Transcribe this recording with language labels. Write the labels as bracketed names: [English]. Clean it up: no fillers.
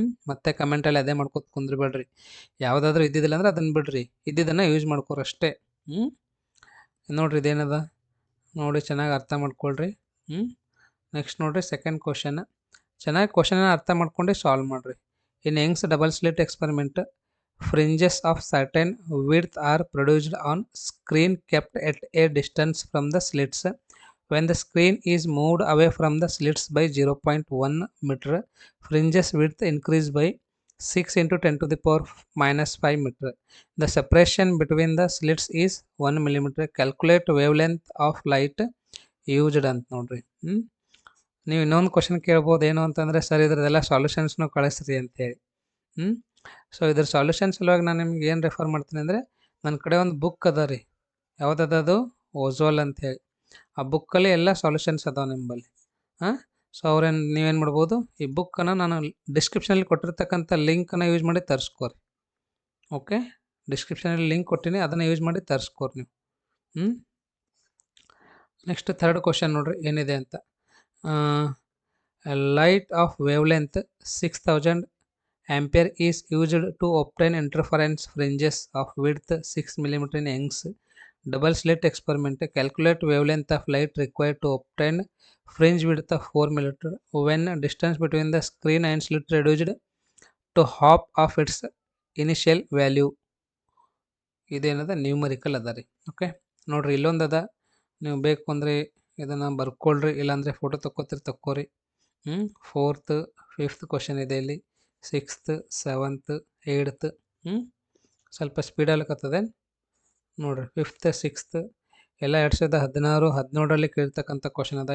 [Kannada] ಮತ್ತೆ ಕಮೆಂಟಲ್ಲಿ ಅದೇ ಮಾಡ್ಕೊತ ಕುಂದ್ರಬೇಡ್ರಿ. ಯಾವುದಾದ್ರೂ ಇದ್ದಿದ್ದಿಲ್ಲ ಅಂದರೆ ಅದನ್ನು ಬಿಡ್ರಿ, ಇದ್ದಿದ್ದನ್ನು ಯೂಸ್ ಮಾಡ್ಕೊರಿ ಅಷ್ಟೇ. ನೋಡ್ರಿ ಇದೇನದ ನೋಡಿ, ಚೆನ್ನಾಗಿ ಅರ್ಥ ಮಾಡ್ಕೊಳ್ರಿ. ನೆಕ್ಸ್ಟ್ ನೋಡ್ರಿ ಸೆಕೆಂಡ್ ಕ್ವಶನ್. ಚೆನ್ನಾಗಿ ಕ್ವಶನನ್ನು ಅರ್ಥ ಮಾಡ್ಕೊಂಡು ಸಾಲ್ವ್ ಮಾಡಿರಿ. [English] In Young's double slit experiment, fringes of certain width are produced on screen kept at a distance from the slits. When the screen is moved away from the slits by 0.1 meter, fringes width increase by 6 into 10 to the power minus 5 meter. The separation between the slits is 1 millimeter. Calculate wavelength of light used [Kannada] ಅಂತ ನೋಡ್ರಿ. ನೀವು ಇನ್ನೊಂದು question ಕೇಳ್ಬೋದು, ಏನು ಅಂತಂದರೆ, sir ಇದ್ರದ್ದೆಲ್ಲ ಸಾಲ್ಯೂಷನ್ಸ್ನು ಕಳಿಸ್ರಿ ಅಂತೇಳಿ. So ಇದ್ರ ಸಾಲ್ಯೂಷನ್ ಸಲುವಾಗಿ ನಾನು ನಿಮ್ಗೆ ಏನು ರೆಫರ್ ಮಾಡ್ತೀನಿ ಅಂದರೆ, ನನ್ನ ಕಡೆ ಒಂದು ಬುಕ್ ಅದ ರೀ. ಯಾವುದದು? ಓಝೋಲ್ ಅಂತೇಳಿ. ಆ ಬುಕ್ಕಲ್ಲಿ ಎಲ್ಲ ಸಾಲ್ಯೂಷನ್ಸ್ ಅದಾವೆ ನಿಮ್ಮಲ್ಲಿ. ಹಾಂ. ಸೊ ನೀವೇನು ಮಾಡ್ಬೋದು, ಈ ಬುಕ್ಕನ್ನು ನಾನು ಡಿಸ್ಕ್ರಿಪ್ಷನಲ್ಲಿ ಕೊಟ್ಟಿರ್ತಕ್ಕಂಥ ಲಿಂಕನ್ನು ಯೂಸ್ ಮಾಡಿ ತರಿಸ್ಕೋರಿ. ಓಕೆ, ಡಿಸ್ಕ್ರಿಪ್ಷನಲ್ಲಿ ಲಿಂಕ್ ಕೊಟ್ಟಿನಿ, ಅದನ್ನು ಯೂಸ್ ಮಾಡಿ ತರಿಸ್ಕೋರಿ ನೀವು. ನೆಕ್ಸ್ಟ್ ಥರ್ಡ್ ಕ್ವಶನ್ ನೋಡ್ರಿ ಏನಿದೆ ಅಂತ. [English] Light of wave length 6000 ampere is used to obtain interference fringes of width 6 mm in Young's double slit experiment. Calculate wavelength of light required to obtain fringe width of 4 mm when distance between the screen and slit reduced to half of its initial value. [Kannada] ಇದೇನದ numerical ಅದ ರೀ. Okay ನೋಡ್ರಿ, ಇಲ್ಲೊಂದು ಅದ, ನೀವು ಬೇಕು ಅಂದರೆ ಇದನ್ನು ಬರ್ಕೊಳ್ರಿ, ಇಲ್ಲಾಂದರೆ ಫೋಟೋ ತಕ್ಕೋರಿ. 4th 5th ಕ್ವಶನ್ ಇದೆ ಇಲ್ಲಿ, 6th 7th 8th. ಸ್ವಲ್ಪ ಸ್ಪೀಡ್ ಆಗ್ಲಿಕ್ಕತ್ತದೆ ನೋಡ್ರಿ. 5th 6th ಎಲ್ಲ 2016 17ರಲ್ಲಿ ಕೇಳಿರ್ತಕ್ಕಂಥ ಕ್ವಶನ್ ಅದ.